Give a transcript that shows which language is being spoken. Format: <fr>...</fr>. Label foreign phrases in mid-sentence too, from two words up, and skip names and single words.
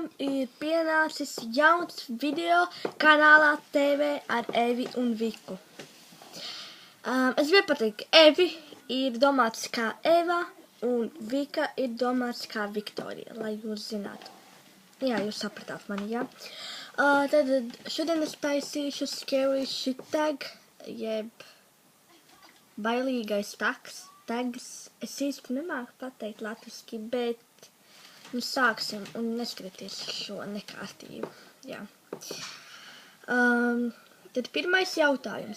<lv>Ir pienācis jauns video kanālā TV ar Evi un Viku. Es gribēju pateikt, ka Evi ir domāts kā Eva un Vika ir domāts kā Viktorija, lai jūs zinātu. Jā, jūs sapratāt mani, jā. Tad šodien es taisīšu</lv> <en>scary shit tag,</en> <lv>jeb bailīgais tags. Es īsti nemāku pateikt latviski, bet nu sāksim un neskaties šo nekārtību. Jā. Tad pirmais jautājums.</lv>